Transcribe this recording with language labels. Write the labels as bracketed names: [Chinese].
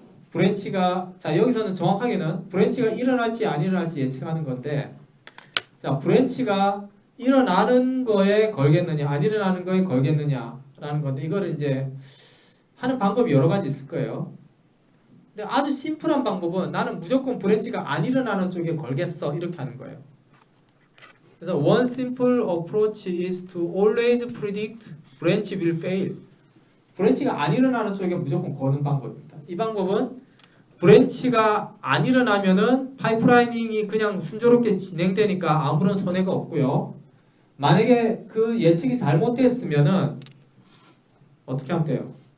[Korean] 브랜치가, 자, 여기서는 정확하게는 브랜치가 일어날지 안 일어날지 예측하는 건데, 자, 브랜치가 일어나는 거에 걸겠느냐 안 일어나는 거에 걸겠느냐라는 건데, 이거를 이제 하는 방법이 여러 가지 있을 거예요. 근데 아주 심플한 방법은 나는 무조건 브랜치가 안 일어나는 쪽에 걸겠어, 이렇게 하는 거예요. 그래서 [English] one simple approach is to always predict branch will fail. [Korean] 브랜치가 안 일어나는 쪽에 무조건 거는 방법입니다. 이 방법은 브랜치가 안 일어나면은 파이프라이닝이 그냥 순조롭게 진행되니까 아무런 손해가 없고요. 만약에 그 예측이 잘못됐으면은 어떻게 하면 돼요?